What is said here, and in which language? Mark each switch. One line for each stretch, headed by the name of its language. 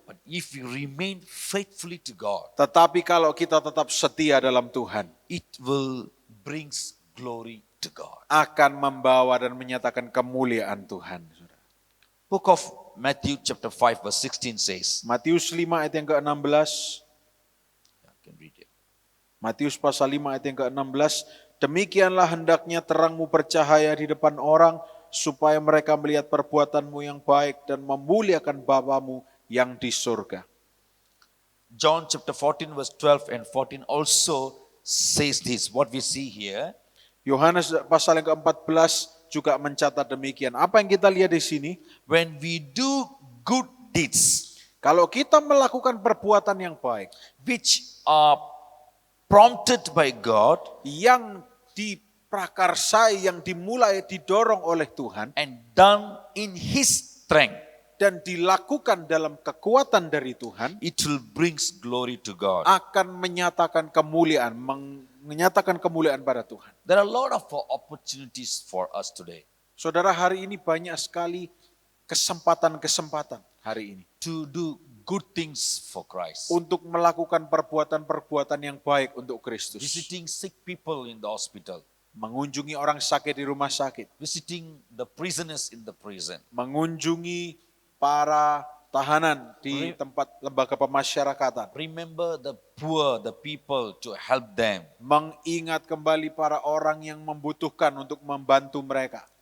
English: but if we remain faithfully to God,
Indonesian: Tetapi kalau kita tetap setia dalam Tuhan,
English: it will brings glory to God.
Indonesian: akan membawa dan menyatakan kemuliaan Tuhan.
English: Book of Matthew chapter 5 verse 16 says,
Indonesian: Matius 5 ayat yang ke-16.
English: I can read it.
Indonesian: Matius pasal 5 ayat yang ke-16. Demikianlah hendaknya terangmu bercahaya di depan orang, supaya mereka melihat perbuatanmu yang baik dan memuliakan Bapamu yang di surga.
English: John chapter 14 verse 12 and 14 also says this, what we see here.
Indonesian: Yohanes pasal yang ke-14 juga mencatat demikian. Apa yang kita lihat di sini?
English: When we do good deeds,
Indonesian: Kalau kita melakukan perbuatan yang baik,
English: which are prompted by God
Indonesian: yang diprakarsai, yang dimulai, didorong oleh Tuhan,
English: and done in His strength,
Indonesian: dan dilakukan dalam kekuatan dari Tuhan,
English: it will brings glory to God.
Indonesian: akan menyatakan kemuliaan, menyatakan kemuliaan pada Tuhan.
English: There are a lot of opportunities for us today
Indonesian: Saudara, hari ini banyak sekali kesempatan-kesempatan hari ini
English: to do good things for Christ.
Indonesian: untuk melakukan perbuatan-perbuatan yang baik untuk Kristus.
English: Visiting sick people in the hospital,
Indonesian: Mengunjungi orang sakit di rumah sakit,
English: visiting the prisoners in the prison,
Indonesian: mengunjungi para tahanan di tempat lembaga pemasyarakatan,
English: remember the poor, the people, to help them.
Indonesian: mengingat kembali para orang yang membutuhkan untuk membantu mereka.